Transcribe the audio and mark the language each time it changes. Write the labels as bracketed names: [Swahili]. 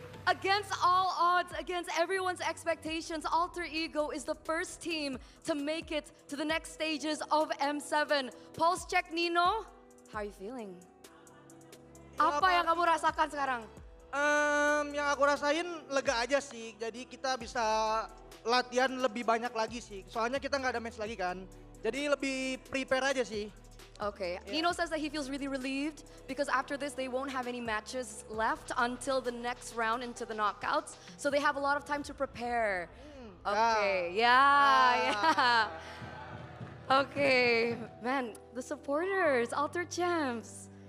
[English] Against all odds, against everyone's expectations, Alter Ego is the first team to make it to the next stages of M7. Pulse check, Nino. How are you feeling? [Indonesian] Apa yang kamu rasakan sekarang? Yang aku rasain lega aja sih. Jadi kita bisa latihan lebih banyak lagi sih. Soalnya kita nggak ada match lagi kan. Jadi lebih prepare aja sih. [English] Okay, Nino says that he feels really relieved because after this they won't have any matches left until the next round into the knockouts. So they have a lot of time to prepare. Okay, yeah. Okay, man, the supporters, Alter champs.